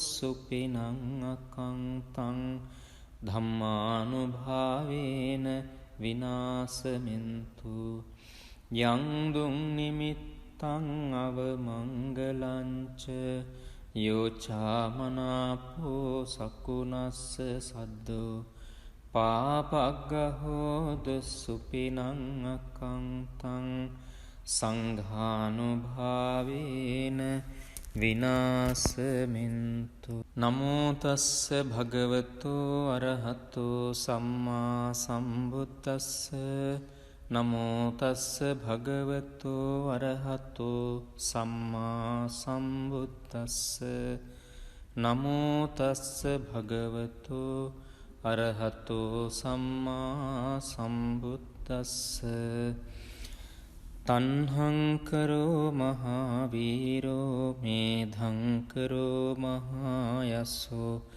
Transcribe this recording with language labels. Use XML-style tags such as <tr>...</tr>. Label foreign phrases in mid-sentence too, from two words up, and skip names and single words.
<pi>සුපිනං අකංතං ධම්මානුභාවේන විනාසමින්තු යං දුං නිමිත්තං අවමංගලංච යෝචාමනාපෝ සකුණස්ස සද්දෝ පාපග්ගහෝද සුපිනං අකංතං සංඝානුභාවේන විනාසමින්තු නමෝ තස්ස භගවතු අරහතෝ සම්මා සම්බුද්දස්ස නමෝ තස්ස භගවතු අරහතෝ සම්මා සම්බුද්දස්ස නමෝ තස්ස භගවතු අරහතෝ සම්මා සම්බුද්දස්ස තණ්හංකරෝ මහාවීරෝ මේධංකරෝ මහායස්සෝ</pi>